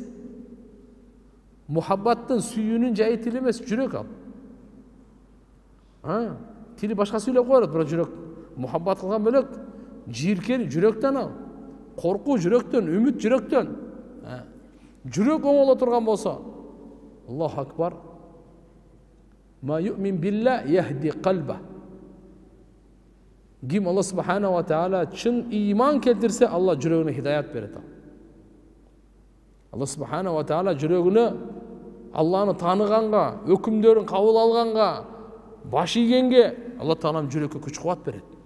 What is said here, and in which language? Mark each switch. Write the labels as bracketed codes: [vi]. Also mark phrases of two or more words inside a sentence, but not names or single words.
[ky] Мухаббаттын, сүйүүнүн жайы тил эмес, жүрөк ал. Тили башка сүйлөп коет, бирок жүрөк мухаббат кылган бөлөк, жийиркени жүрөктөн ал. Коркуу жүрөктөн, үмүт жүрөктөн. Жүрөк оңоло турган болсо, [ar] الله أكبر. ومن يؤمن بالله يهد قلبه. [ky] Ким Алла [ar] سبحانه وتعالى [ky] чын иман келтирсе, Алла жүрөгүнө хидаят берет. Алла [ar] سبحانه وتعالى [ky] жүрөгүнө Алланы таныганга, өкүмдөрүн кабыл алганга, баш ийгенге Алла таалам жүрөккө күч кубат берет.